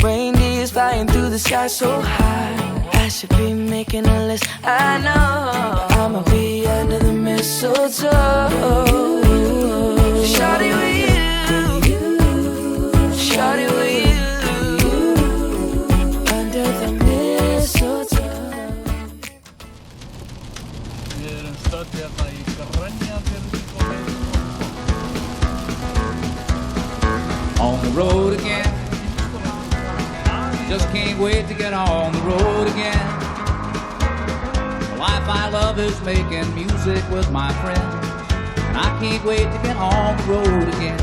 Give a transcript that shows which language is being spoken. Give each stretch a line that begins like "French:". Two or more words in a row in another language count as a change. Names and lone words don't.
English: Reindeer's flying through the sky so high. I should be making a list, I know, but I'ma be under the mistletoe. Shawty with you, shawty with you, under the mistletoe.
Icelandic: Við erum stödd hérna í Grenjafirði.
English: On the road again. Just can't wait to get on the road again. The life I love is making music with my friends, and I can't wait to get on the road again.